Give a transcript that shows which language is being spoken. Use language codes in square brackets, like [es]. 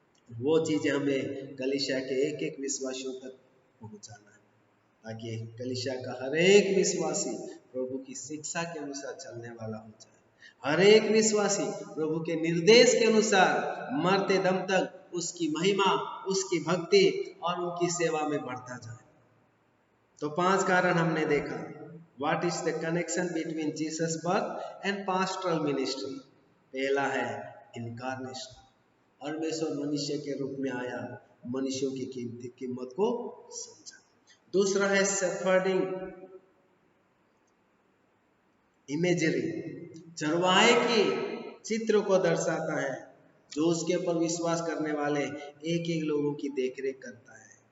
[hi] वो चीजें हमें कलीसिया के एक एक विश्वासियों तक पहुंचाना है, ताकि कलीसिया का हर एक विश्वासी प्रभु की शिक्षा के अनुसार चलने वाला हो जाए। हर एक विश्वासी प्रभु के निर्देश के अनुसार मरते दम तक उसकी महिमा, उसकी भक्ति और उनकी सेवा में बढ़ता जाए। तो 5 कारण हमने देखा। [en] What is the connection between Jesus' birth and pastoral ministry? [hi] पहला है इनकारनेशन, परमेश्वर मनुष्य के रूप में आया, मनुष्यों की कीमत को समझा। दूसरा है शेफर्डिंग इमेजरी, चरवाहे की चित्र को दर्शाता है जो उसके ऊपर विश्वास करने वाले एक एक लोगों की देखरेख करता है।